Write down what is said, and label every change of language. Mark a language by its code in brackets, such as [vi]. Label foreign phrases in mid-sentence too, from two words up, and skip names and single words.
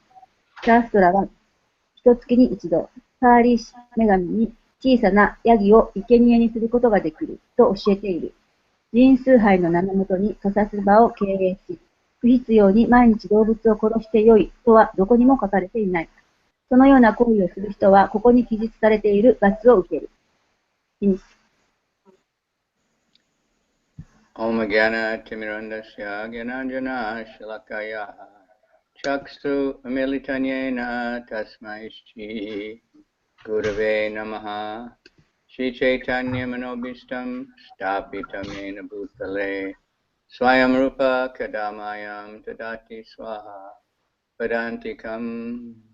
[ja] シャーストラは一月に一度、カーリー女神に小さなヤギを生贄にすることができると教えている。人崇拝の名のもとに屠殺場を経営し、不必要に毎日動物を殺してよいとはどこにも書かれていない。そのような行為をする人はここに記述されている罰を受ける。 [sa] Om Gyana Timirandasya Gyananjana Shalakaya Chaksu Militanyena Tasmai Shri Gurave Namaha Shri Chaitanya Manobishtam Stapitam Yena Bhutale Swayam Rupa Kadamayam Tadati Swaha Padantikam